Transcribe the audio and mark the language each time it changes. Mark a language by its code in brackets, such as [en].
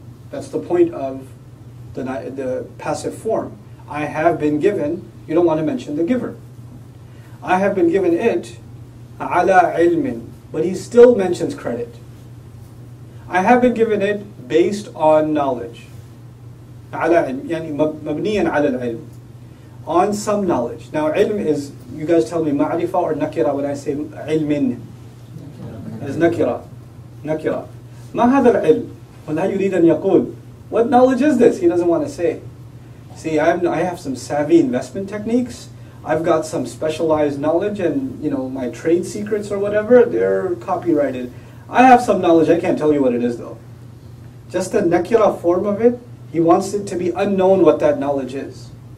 [en] That's the point of the passive form. I have been given, you don't want to mention the giver. I have been given it [ar] ala ilmin, [en] but he still mentions credit. I have been given it based on knowledge. [ar] على علم يعني مبنيا على العلم, [en] on some knowledge. Now ilm is, you guys tell me, ma'rifa or nakira when I say ilmin? It's nakira. Nakira. [ar] ما هذا العلم ولا يريد أن يقول. [en] What knowledge is this? He doesn't want to say. See, I have some savvy investment techniques. I've got some specialized knowledge, and you know, my trade secrets or whatever, they're copyrighted. I have some knowledge, I can't tell you what it is though. Just the nakira form of it, he wants it to be unknown what that knowledge is.